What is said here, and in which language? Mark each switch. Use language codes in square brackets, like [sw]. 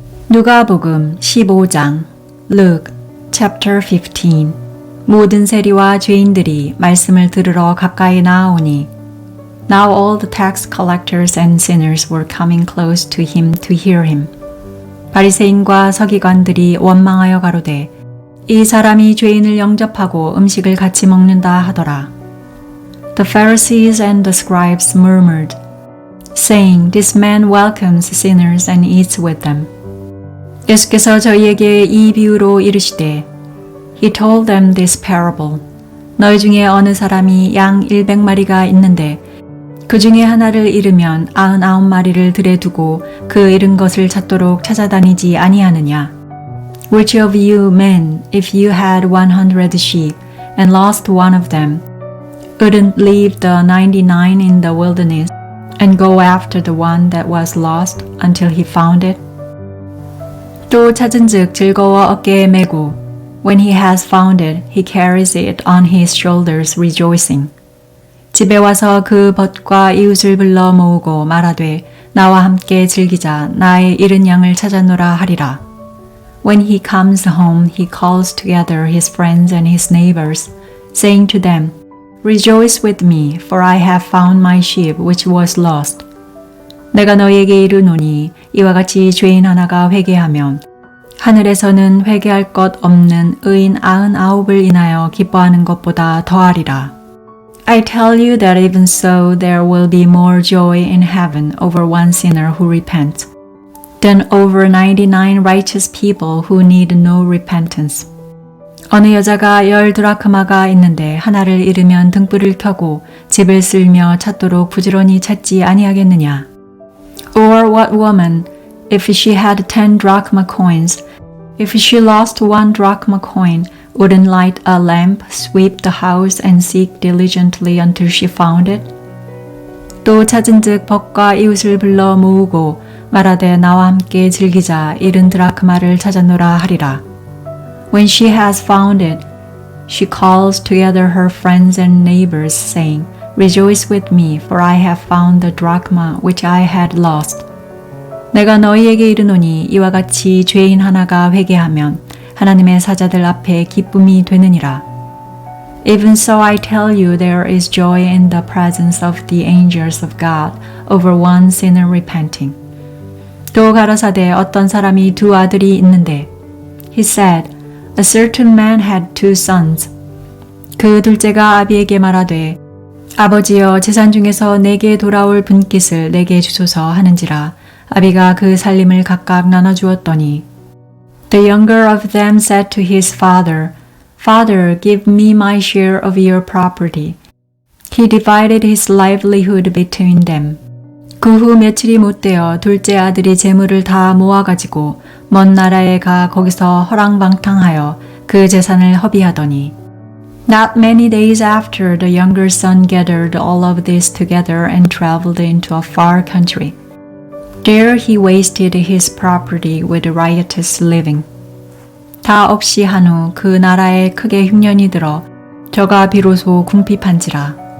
[ko] 누가복음 15장 [en] Luke15 [ko] 모든 세리와 죄인들이 말씀을 들으러 가까이 나아오니 [en] Now all the tax collectors and sinners were coming close to him to hear him. [ko] 바리새인과 서기관들이 원망하여 가로되 이 사람이 죄인을 영접하고 음식을 같이 먹는다 하더라. [en] The Pharisees and the scribes murmured, saying, This man welcomes sinners and eats with them. [ko] 예수께서 저희에게 이 비유로 이르시되 [en] He told them this parable. [ko] 너희 중에 어느 사람이 양 100마리가 있는데 그 중에 하나를 잃으면 99마리를 들에 두고 그 잃은 것을 찾도록 찾아다니지 아니하느냐. [en] Which of you men, if you had 100 sheep and lost one of them, wouldn't leave the 99 in the wilderness and go after the one that was lost until he found it? [ko] 또 찾은즉 즐거워 어깨에 메고 [en] When he has found it, he carries it on his shoulders rejoicing. [ko] 집에 와서 그 벗과 이웃을 불러 모으고 말하되 나와 함께 즐기자 나의 잃은 양을 찾았노라 하리라. [en] When he comes home, he calls together his friends and his neighbors, saying to them, Rejoice with me, for I have found my sheep which was lost. [ko] 내가 너희에게 이르노니 이와 같이 죄인 하나가 회개하면 하늘에서는 회개할 것 없는 의인 99을 인하여 기뻐하는 것보다 더하리라. [en] I tell you that even so there will be more joy in heaven over one sinner who repents than over 99 righteous people who need no repentance. [ko] 어느 여자가 10 드라크마가 있는데 하나를 잃으면 등불을 켜고 집을 쓸며 찾도록 부지런히 찾지 아니하겠느냐. [en] Or what woman, if she had 10 drachma coins, if she lost 1 drachma coin, wouldn't light a lamp, sweep the house, and seek diligently until she found it? [ko] 또 찾은즉 벗과 이웃을 불러 모으고 말하되 나와 함께 즐기자 잃은 드라크마를 찾았노라 하리라. [en] When she has found it, she calls together her friends and neighbors, saying, Rejoice with me, for I have found the drachma which I had lost. [ko] 내가 너희에게 이르노니 이와 같이 죄인 하나가 회개하면 하나님의 사자들 앞에 기쁨이 되느니라. [en] Even so I tell you there is joy in the presence of the angels of God over one sinner repenting. [ko] 또 가라사대 어떤 사람이 2 아들이 있는데 [en] He said, A certain man had 2 sons. [ko] 그 둘째가 아비에게 말하되 아버지여 재산 중에서 내게 돌아올 분깃을 내게 주소서 하는지라 아비가 그 살림을 각각 나눠주었더니 [en] The younger of them said to his father, Father, give me my share of your property. He divided his livelihood between them. [ko] 그 후 며칠이 못되어 둘째 아들이 재물을 다 모아가지고 먼 나라에 가 거기서 허랑방탕하여 그 재산을 허비하더니 [en] Not many days after, the younger son gathered all of this together and traveled into a far country. There he wasted his property with riotous living. [ko] 다 없이 한 후 그 나라에 크게 흉년이 들어 저가 비로소 궁핍한지라.